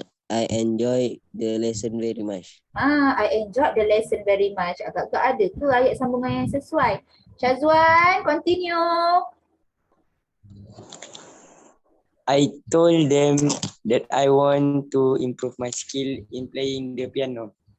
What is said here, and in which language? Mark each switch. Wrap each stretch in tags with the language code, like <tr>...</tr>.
<en>I enjoy the lesson very much. I enjoyed the lesson very much.</en> <ms>Agak-agak ada ke ayat sambungan yang sesuai?</ms> <en>Syazwan, continue. I told them that I want to improve my skill in playing the piano.</en>